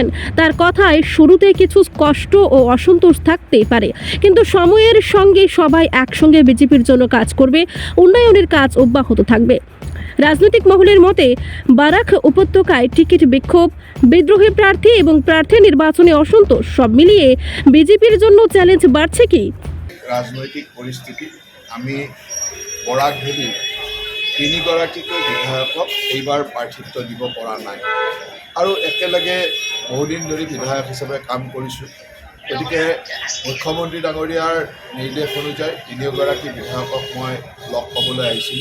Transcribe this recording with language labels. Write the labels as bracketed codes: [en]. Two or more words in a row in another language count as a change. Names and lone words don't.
[bn] তার কথায় শুরুতে কিছু কষ্ট ও অসন্তোষ থাকতেই পারে, কিন্তু সময়ের সঙ্গে সবাই একসঙ্গে বিজেপির জন্য কাজ করবে, উন্নয়নের কাজ অব্যাহত থাকবে। রাজনৈতিক মহলের মতে বারাক উপত্যকায় টিকিট বিক্ষোভ, বিদ্রোহী প্রার্থী এবং প্রার্থী নির্বাচনে অসন্তোষ সব মিলিয়ে বিজেপির জন্য চ্যালেঞ্জ বাড়ছে কি? [as] ৰাজনৈতিক পৰিস্থিতি আমি বৰাক ভেলি তিনিগৰাকীকৈ বিধায়কক এইবাৰ প্ৰাৰ্থিত্ব দিব পৰা নাই আৰু একেলগে বহুদিন ধৰি বিধায়ক হিচাপে কাম কৰিছোঁ। গতিকে মুখ্যমন্ত্ৰী ডাঙৰীয়াৰ নিৰ্দেশ অনুযায়ী তিনিওগৰাকী বিধায়কক মই লগ পাবলৈ আহিছিলোঁ।